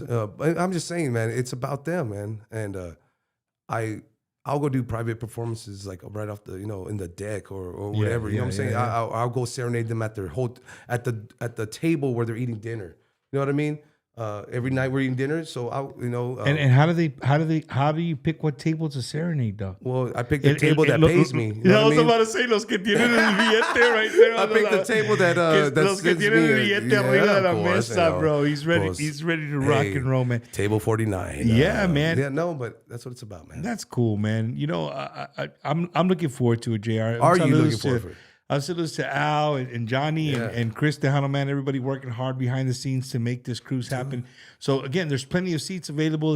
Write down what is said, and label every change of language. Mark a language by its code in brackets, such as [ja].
[en] I'm just saying, man, it's about them, man. And I'll go do private performances like right off the, in the deck or whatever. You know what I'm saying? Yeah. I'll go serenade them at their at the table where they're eating dinner. You know what I mean? Every night we're eating dinner, so and how do you pick what table to serenade, dog? Well, I picked the table that pays me. You know I was about to say [es] los que tienen el billete [en] right there. I picked the table that [es] los que tienen el billete arriba de la mesa, bro. [en] He's ready. He's ready to rock and roll, man. Table 49. Yeah, man. Yeah, no, but that's what it's about, man. That's cool, man. I'm looking forward to it, JR. Are you looking forward to it? I salute to Al and Johnny and Chris Tejano, man. Everybody working hard behind the scenes to make this cruise happen. So again, there's plenty of seats available.